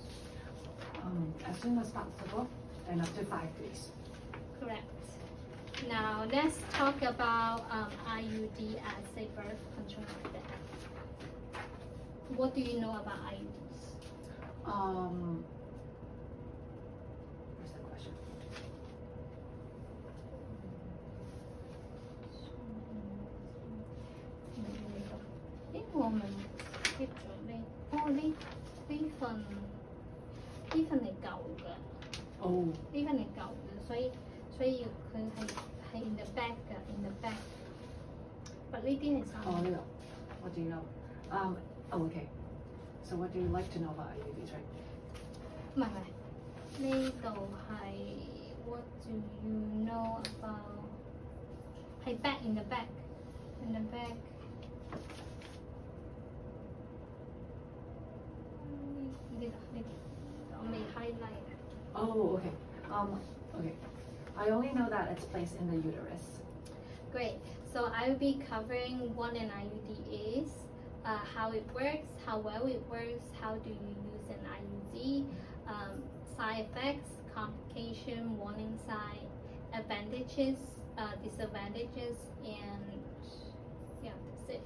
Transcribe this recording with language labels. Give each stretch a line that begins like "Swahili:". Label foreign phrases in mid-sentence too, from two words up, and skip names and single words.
English: As soon as possible and up to 5 days. Correct. Now let's talk about IUD as a birth control method. What do you know about IUDs? Where's the question?
Cantonese: 我們 skip 咗呢？哦，呢份係舊嘅。
English: Oh.
Cantonese: 呢份係舊嘅，所以佢係
English: in the back
Cantonese: 嘅 ，
English: in the back。
Cantonese: 但呢啲係新。
English: Oh, no. What do you know? Okay. So what do you like to know about IUDs, right?
Cantonese: 唔係，呢度係
English: What do you know about？
Cantonese: 係
English: back in the back， in the back。
Cantonese: 呢度我未 highlight。
English: Oh, okay. Okay. I only know that it's placed in the uterus. Great. So I will be covering what an IUD is, how it works, how well it works, how do you use an IUD, side effects, complication, warning sign, advantages, disadvantages, and yeah, that's it.